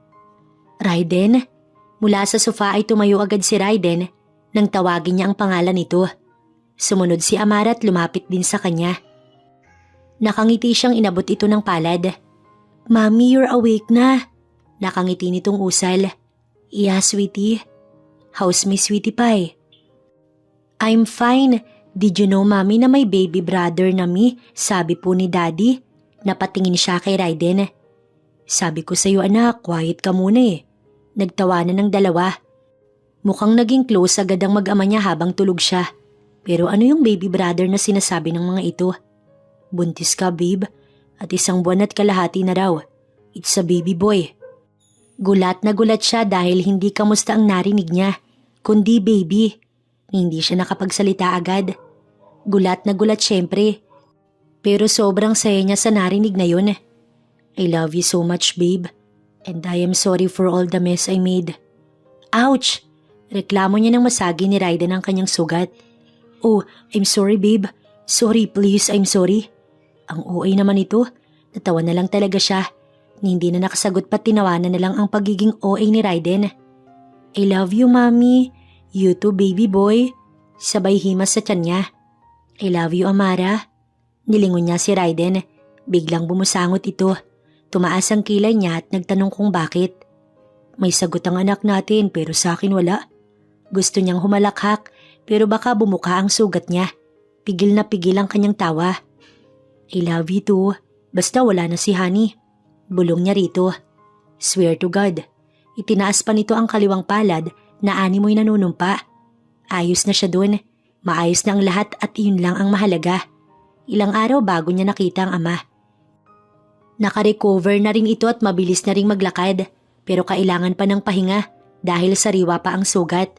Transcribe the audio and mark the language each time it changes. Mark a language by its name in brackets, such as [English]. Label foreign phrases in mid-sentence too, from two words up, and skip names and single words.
[Filipino] Raiden? Mula sa sofa ay tumayo agad si Raiden nang tawagin niya ang pangalan nito. Sumunod si Amara at lumapit din sa kanya. Nakangiti siyang inabot ito ng palad. [English] Mommy, you're awake [Filipino] na. Nakangiti nitong usal. [English] Yeah, sweetie. How's my sweetie pie? I'm fine. Did you know, Mommy, [Filipino] na may [English] baby brother na me? [Filipino] Sabi po ni Daddy. Napatingin siya kay Raiden. Sabi ko sa'yo anak, quiet ka muna eh. Nagtawanan ng dalawa. Mukhang naging close agad ang mag-ama niya habang tulog siya. Pero ano yung [English] baby brother [Filipino] na sinasabi ng mga ito? Buntis ka, babe. At 1 buwan at kalahati na raw. [English] It's a baby boy. [Filipino] Gulat na gulat siya dahil hindi kamusta ang narinig niya, kundi baby. Hindi siya nakapagsalita agad. Gulat na gulat syempre. Pero sobrang saya niya sa narinig na yun. [English] I love you so much, babe. And I am sorry for all the mess I made. Ouch! [Filipino] Reklamo niya nang masagi ni Raiden ang kanyang sugat. [English] Oh, I'm sorry, babe. Sorry, please, I'm sorry. [Filipino] Ang OA naman ito. Natawa na lang talaga siya. Hindi na nakasagot pa tinawanan na lang ang pagiging OA ni Raiden. [English] I love you, Mommy. You too, baby boy. [Filipino] Sabay himas sa tiyan niya. [English] I love you, Amara. [Filipino] Nilingon niya si Raiden. Biglang bumusangot ito. Tumaas ang kilay niya at nagtanong kung bakit. May sagot ang anak natin pero sa akin wala. Gusto niyang humalakhak pero baka bumuka ang sugat niya. Pigil na pigil ang kanyang tawa. [English] I love you too. [Filipino] Basta wala na si Honey. Bulong niya rito. [English] Swear to God. [Filipino] Itinaas pa nito ang kaliwang palad na animoy nanunumpa. Ayos na siya dun. Maayos na ang lahat at iyon lang ang mahalaga. Ilang araw bago niya nakita ang ama. Nakarecover na rin ito at mabilis na ring maglakad pero kailangan pa ng pahinga dahil sariwa pa ang sugat.